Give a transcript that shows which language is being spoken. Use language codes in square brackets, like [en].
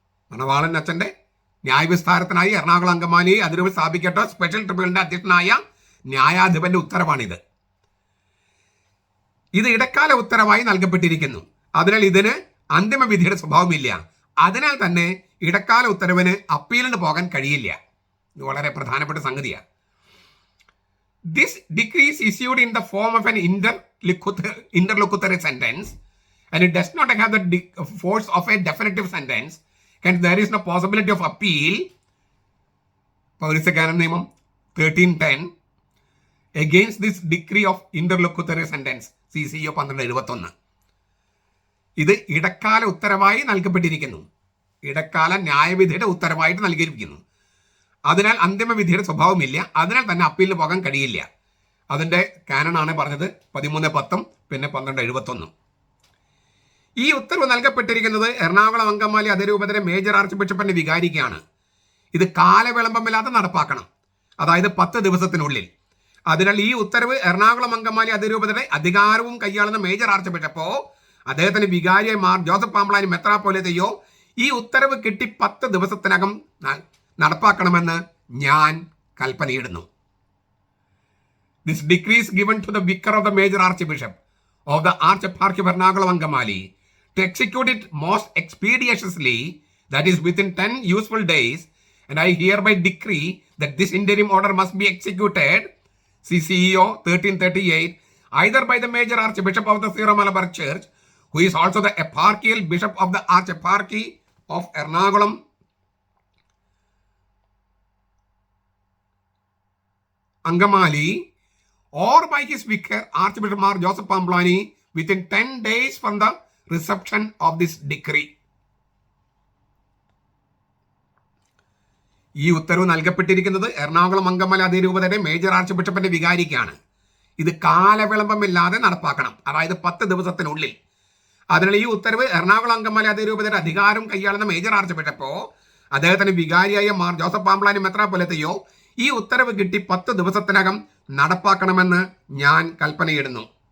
[ml] മണവാളൻ അച്ഛൻ്റെ ന്യായവിസ്താരത്തിനായി എറണാകുളം അങ്കമാലി അതിരൂപതയിൽ സ്ഥാപിക്കപ്പെട്ട സ്പെഷ്യൽ ട്രിബ്യൂണലിന്റെ അധ്യക്ഷനായ ന്യായാധിപന്റെ ഉത്തരവാണിത്. ഇത് ഇടക്കാല ഉത്തരവായി നൽകപ്പെട്ടിരിക്കുന്നു. അതിനാൽ ഇതിന് അന്തിമ വിധിയുടെ സ്വഭാവമില്ല. അതിനാൽ തന്നെ ഇടക്കാല ഉത്തരവിന് അപ്പീലിന് പോകാൻ കഴിയില്ല. ഇത് വളരെ പ്രധാനപ്പെട്ട സംഗതിയാണ്. [en] This decree is issued in the form of an interlocutory sentence and it does not have the force of a definitive sentence and there is no possibility of appeal. [ml] പൗരസ്ത്യ നിയമം [en] 1310 against this decree of interlocutory sentence CCO 1271. [ml] ഇത് ഇടക്കാല ഉത്തരവായി നൽകപ്പെട്ടിരിക്കുന്നു. ഇടക്കാല ന്യായവിധിയുടെ ഉത്തരവായിട്ട് നൽകിയിരിക്കുന്നു. അതിനാൽ അന്തിമ വിധിയുടെ സ്വഭാവമില്ല. അതിനാൽ തന്നെ അപ്പീലിന് പോകാൻ കഴിയില്ല. അതിൻ്റെ കാനണാണ് പറഞ്ഞത് 1310 പിന്നെ 1271. ഈ ഉത്തരവ് നൽകപ്പെട്ടിരിക്കുന്നത് എറണാകുളം അങ്കമാലി അതിരൂപതയിലെ മേജർ ആർച്ച് ബിഷപ്പിന്റെ വികാരിക്കാണ്. ഇത് കാലവിളംബമില്ലാതെ നടപ്പാക്കണം, അതായത് 10 ദിവസത്തിനുള്ളിൽ. അതിനാൽ ഈ ഉത്തരവ് എറണാകുളം അങ്കമാലി അതിരൂപതയുടെ അധികാരവും കൈയാളുന്ന മേജർ ആർച്ച് ബിഷപ്പോ അദ്ദേഹത്തിന് വികാരിയായി മാർ ജോസഫ് പാംബ്ലാനി മെത്രാപ്പോലീത്തയോ ഈ ഉത്തരവ് കിട്ടി 10 ദിവസത്തിനകം നടപ്പാക്കണമെന്ന് ഞാൻ കൽപ്പനയിടുന്നു. [en] This decree is given to the vicar of the major archbishop of the Archeparchy of Ernakulam Angamali to execute it most expeditiously, that is within 10 useful days, and I hereby decree that this interim order must be executed, CCEO 1338, either by the major archbishop of the Syro-Malabar Church, who is also the eparchial bishop of the Archeparchy of Ernakulam Angamali, or by his vicar Archbishop Mar Joseph Pamblani within 10 days from the reception of this decree. [ml] ഈ ഉത്തരവ് നൽകപ്പെട്ടിരിക്കുന്നത് എറണാകുളം അങ്കമാലി അതിരൂപതയുടെ major arch ബിഷപ്പിന്റെ വികാരിക്കാണ്. ഇത് കാലവിളംബമില്ലാതെ നടപ്പാക്കണം, അതായത് 10 ദിവസത്തിനുള്ളിൽ. അതിനാൽ ഈ ഉത്തരവ് എറണാകുളം അങ്കമാലി അതിരൂപതയുടെ അധികാരം കൈയാളുന്ന മേജർ ആർച്ച് ബിഷപ്പോ അദ്ദേഹത്തിന് വികാരിയായ മാർ ജോസഫ് പാംബ്ലാനി മെത്രാപ്പൊലീത്തയോ ഈ ഉത്തരവ് കിട്ടി 10 ദിവസത്തിനകം നടപ്പാക്കണമെന്ന് ഞാൻ കൽപ്പനയിടുന്നു.